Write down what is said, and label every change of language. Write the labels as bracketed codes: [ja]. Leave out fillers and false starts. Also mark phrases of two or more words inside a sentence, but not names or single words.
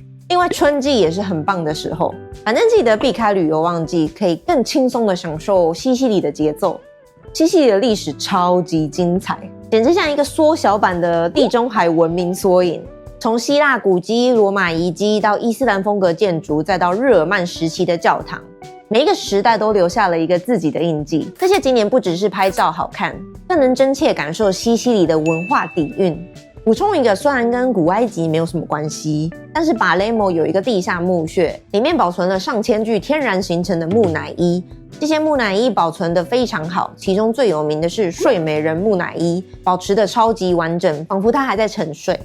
[zh] 另外，春季也是很棒的時候。反正記得避開旅遊旺季，可以更輕鬆的享受西西里的節奏。西西里的歷史超級精彩，簡直像一個縮小版的地中海文明縮影。從希臘古蹟、羅馬遺跡到伊斯蘭風格建築，再到日耳曼時期的教堂。每一個時代都留下了一個自己的印記。這些景點不只是拍照好看，更能真切感受西西里的文化底蘊。補充一個，雖然跟古埃及沒有什麼關係，但是巴雷莫有一個地下墓穴，裡面保存了上千具天然形成的木乃伊。這些木乃伊保存得非常好，其中最有名的是睡美人木乃伊，保持得超級完整，仿佛她還在沉睡。